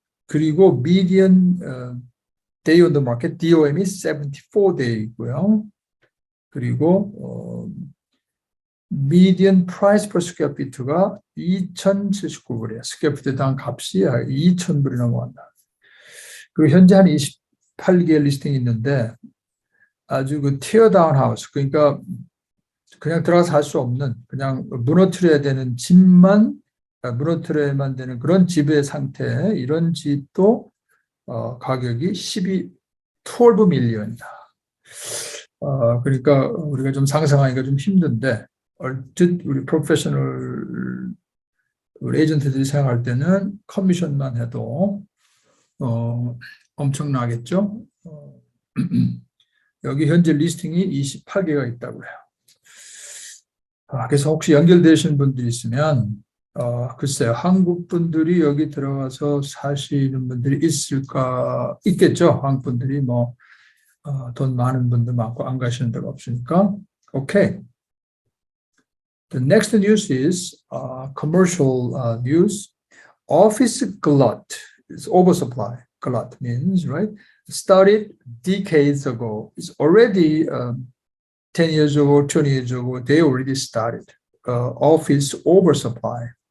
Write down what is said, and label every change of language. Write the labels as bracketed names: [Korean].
[Korean] 그리고 [English] median day on the market, DOM이 74day이고요. [Korean] 그리고 [English] median price per square feet가 2,079불이에요. [Korean] 스퀘어 피트당 값이 2,000불이 넘어간다. 그리고 현재 한 28개 리스팅이 있는데 아주 그 티어다운 하우스, 그러니까 그냥 들어가서 살 수 없는, 그냥 무너뜨려야 되는 집만 무너뜨려야만 되는 그런 집의 상태, 이런 집도 가격이 12 밀리언이다. 그러니까 우리가 좀 상상하기가 좀 힘든데, 얼핏 우리 프로페셔널 우리 에이전트들이 생각할 때는 커미션만 해도 엄청나겠죠. 여기 현재 리스팅이 28개가 있다고 해요. 그래서 혹시 연결되신 분들이 있으면 글쎄요, 한국 분들이 여기 들어가서 사시는 분들이 있겠죠. 한국 분들이 뭐 돈 많은 분들 많고 안 가시는 데가 없으니까. [English] Okay. The next news is commercial news. Office glut is oversupply. Glut means, right? Started decades ago. It's already 10 years ago, 20 years ago, they already started office oversupply.